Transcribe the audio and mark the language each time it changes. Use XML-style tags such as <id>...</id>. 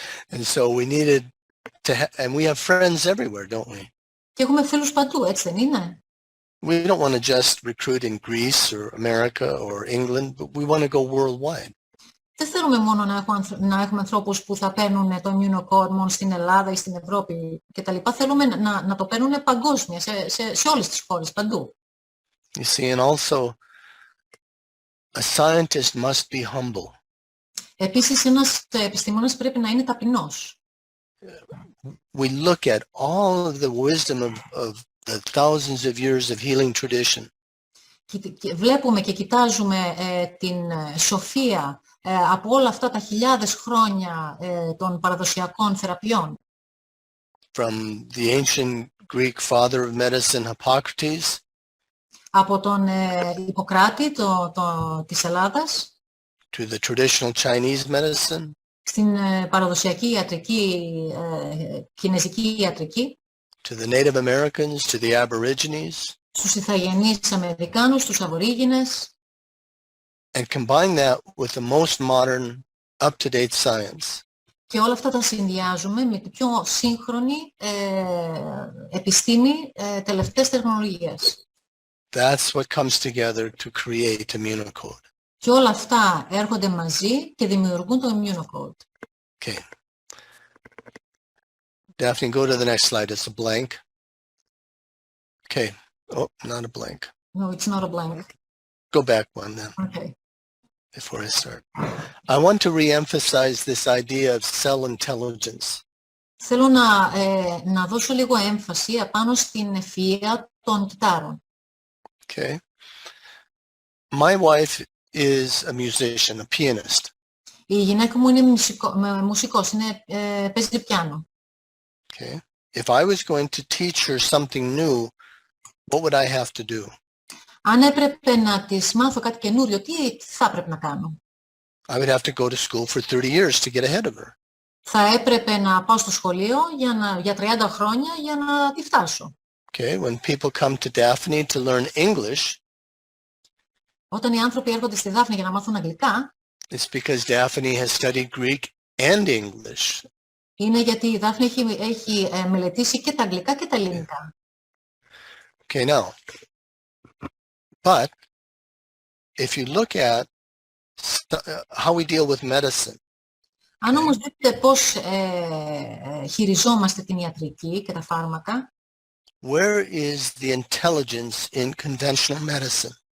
<en>And so we needed and we have friends everywhere, don't we?</en> <el>Και έχουμε φίλους παντού, έτσι δεν είναι?</el> <en>We don't want to just recruit in Greece or America or England, but we want to go worldwide.</en> <el>Δεν θέλουμε μόνο να έχουμε ανθρώπους που θα παίρνουν το Immunocode μόνο στην Ελλάδα ή στην Ευρώπη κτλ. Θέλουμε να το παίρνουν παγκόσμια, σε όλες τις χώρες, παντού.</el> <en>You see, and also, a scientist must be humble.</en> <el>Επίσης, ένας επιστήμονας πρέπει να είναι ταπεινός.</el> <en>We look at all of the wisdom of the thousands of years of healing tradition.</en> <el>Βλέπουμε και κοιτάζουμε την σοφία από όλα αυτά τα χιλιάδες χρόνια των παραδοσιακών θεραπείων.</el> <en>From the ancient Greek father of medicine, Hippocrates,</en> <el>από τον Ιπποκράτη της Ελλάδας,</el> <en>to the traditional Chinese medicine,</en> <el>στην παραδοσιακή ιατρική, κινεζική ιατρική,</el> <en>to the Native Americans, to the Aborigines,</en> <el>στους Ιθαγενείς Αμερικάνους, τους Αβορίγινες,</el> <en>and combine that with the most modern, up-to-date science.</en> <el>Και όλα αυτά τα συνδυάζουμε με την πιο σύγχρονη επιστήμη τελευταίας τεχνολογίας.</el> <en>That's what comes together to create Immunocode.</en> <el>Και όλα αυτά έρχονται μαζί και δημιουργούν το Immunocode.</el> <en>Okay. Daphne, go to the next slide. It's a blank. Okay. Oh, not a blank. No, it's not a blank. Go back one then. Okay. Before I start. I want to re-emphasize this idea of cell intelligence.</en> <el>Θέλω να δώσω λίγο έμφαση απάνω στην ευφυΐα των κυτάρων.</el> <en>Okay. My wife is a musician, a pianist.</en> <el>Η γυναίκα μου είναι μουσικός, παίζει πιάνο.</el> <en>Okay. If I was going to teach her something new, what would I have to do?</en> <el>Αν έπρεπε να της μάθω κάτι καινούριο, τι θα έπρεπε να κάνω?</el> <en>I would have to go to school for 30 years to get ahead of her.</en> <el>Θα έπρεπε να πάω στο σχολείο για 30 χρόνια για να τη φτάσω.</el> <en>Okay, when people come to Daphne to learn English,</en> <el>Όταν οι άνθρωποι έρχονται στη Δάφνη για να μάθουν αγγλικά,</el> <en>it's because Daphne has studied Greek and English.</en> <el>είναι γιατί η Δάφνη έχει μελετήσει και τα αγγλικά και τα ελληνικά.</el> <en>Okay, now, but if you look at how we deal with medicine,</en> <el>Αν όμως δείτε πώς χειριζόμαστε την ιατρική και τα φάρμακα,</el> <en>where is the intelligence in conventional medicine?</en>